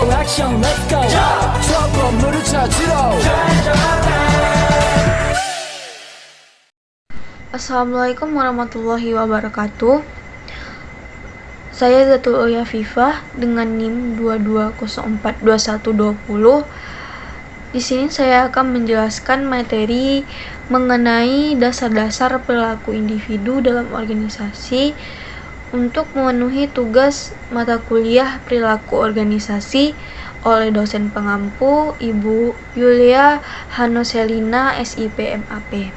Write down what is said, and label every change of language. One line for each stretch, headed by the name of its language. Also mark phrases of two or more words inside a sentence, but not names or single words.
Korean: 액션
English: let's go
Korean: 저 건물을 찾으러
Arabic: السلام عليكم ورحمة الله وبركاته.
Indonesian: Saya Zatul Ulya Fifah dengan NIM 22042120. Di sini saya akan menjelaskan materi mengenai dasar-dasar perilaku individu dalam organisasi untuk memenuhi tugas mata kuliah perilaku organisasi oleh dosen pengampu Ibu Yulia Hanoselina SIP MAP.